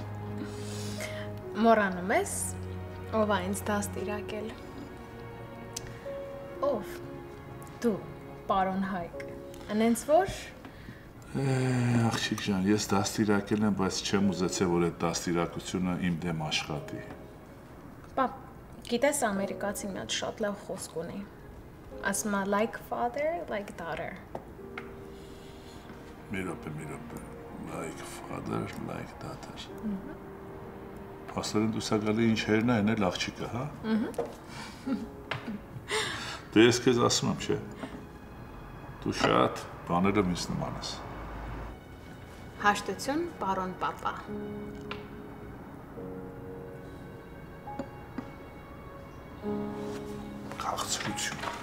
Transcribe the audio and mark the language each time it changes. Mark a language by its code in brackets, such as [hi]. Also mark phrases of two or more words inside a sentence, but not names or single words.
[hy] Մոռանում ես, ով է ինձ դաստիարակել։ Ով։ Դու, պարոն Հայկ։ Անենց որ Աղջիկ ջան, ես դաստիարակել եմ, բայց չեմ ուզեցել, որ այդ դաստիարակությունը իմ դեմ աշխատի։ Պապ, գիտես ամերիկացին մի հատ շատ լավ խոսք ունի։ Ասում է [en] like father, like daughter։ [hy] Մի րոպե, [en] like father, like daughter։ [hy] Փաստորեն դու սա գալի ինչ հերնա են էլ աղջիկը, հա։ Դե ես քեզ ասում եմ, չէ։ Դու շատ բաներով ինձ նման ես։ Հաշտություն, պարոն պապա։ Քաղցրություն։